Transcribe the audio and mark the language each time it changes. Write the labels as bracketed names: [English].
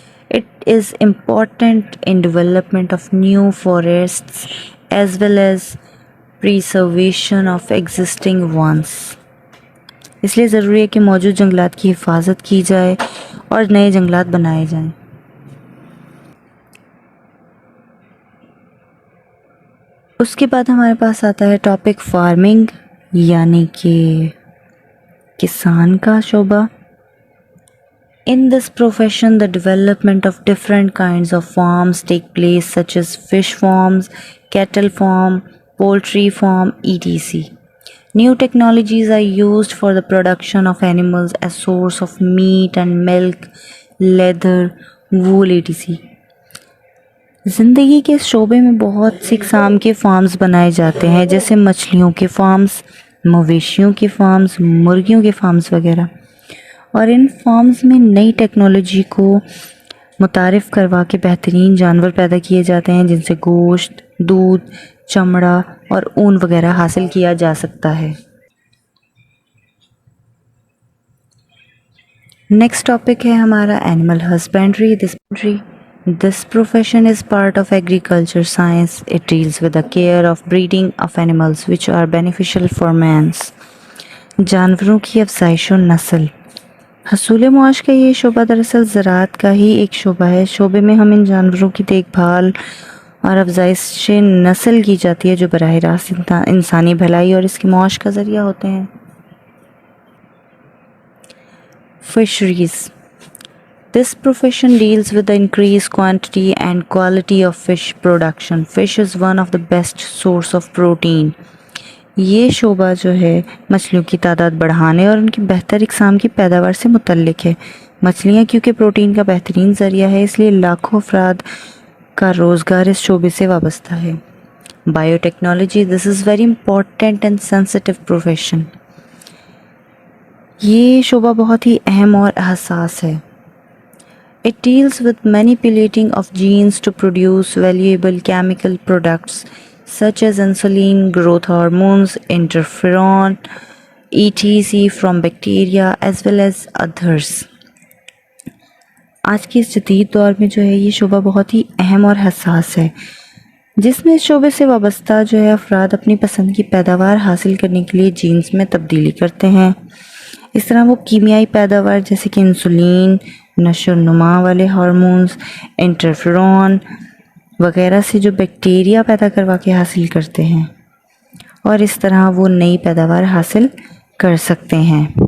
[English] It is important in development of new forests as well as preservation of existing ones. [Urdu] اس لیے ضروری ہے کہ موجود جنگلات کی حفاظت کی جائے اور نئے جنگلات بنائے جائیں. اس کے بعد ہمارے پاس آتا ہے ٹاپک فارمنگ یعنی کہ کسان کا شعبہ. [English] In this profession, the development of different kinds of farms take place, such as fish farms, cattle farm, poultry farm, etc. New technologies are used for the production of animals as source of meat and milk, leather, wool, etc. [Urdu] زندگی کے اس شعبے میں بہت سی اقسام کے forms بنائے جاتے ہیں، جیسے مچھلیوں کے فارمز، مویشیوں کے فارمز، مرغیوں کے فارمز وغیرہ. اور ان فارمز میں نئی ٹیکنالوجی کو متعارف کروا کے بہترین جانور پیدا کیے جاتے ہیں، جن سے گوشت، دودھ، چمڑا اور اون وغیرہ حاصل کیا جا سکتا ہے. [English] Next topic ہے ہمارا animal husbandry. This profession is part of agriculture science. It deals with the care of breeding of animals which are beneficial for man. [Urdu] جانوروں کی افزائش و نسل. حصول معاش کا یہ شعبہ دراصل زراعت کا ہی ایک شعبہ ہے. شعبے میں ہم ان جانوروں کی دیکھ بھال اور افزائش نسل کی جاتی ہے جو براہ راست انسانی بھلائی اور اس کے معاش کا ذریعہ ہوتے ہیں. [English] Fisheries. This profession deals with the increased quantity and quality of fish production. Fish is one of the best source of protein. [Urdu] یہ شعبہ جو ہے مچھلیوں کی تعداد بڑھانے اور ان کی بہتر اقسام کی پیداوار سے متعلق ہے۔ مچھلیاں کیونکہ پروٹین کا بہترین ذریعہ ہے، اس لیے لاکھوں افراد کا روزگار اس شعبے سے وابستہ ہے۔ Bio technology. [English] This is very important and sensitive profession. [Urdu] یہ شعبہ بہت ہی اہم اور حساس ہے۔ [English] It deals with manipulating of genes to produce valuable chemical products such as insulin, growth hormones, interferon, etc. from bacteria as well as others. [Urdu] آج کے اس جدید دور میں جو ہے یہ شعبہ بہت ہی اہم اور حساس ہے، جس میں اس شعبے سے وابستہ جو ہے افراد اپنی پسند کی پیداوار حاصل کرنے کے لیے جینز میں تبدیلی کرتے ہیں۔ اس طرح وہ کیمیائی پیداوار جیسے کہ انسولین، نشو و نما والے ہارمونز، انٹرفیرون وغیرہ سے جو بیکٹیریا پیدا کروا کے حاصل کرتے ہیں، اور اس طرح وہ نئی پیداوار حاصل کر سکتے ہیں۔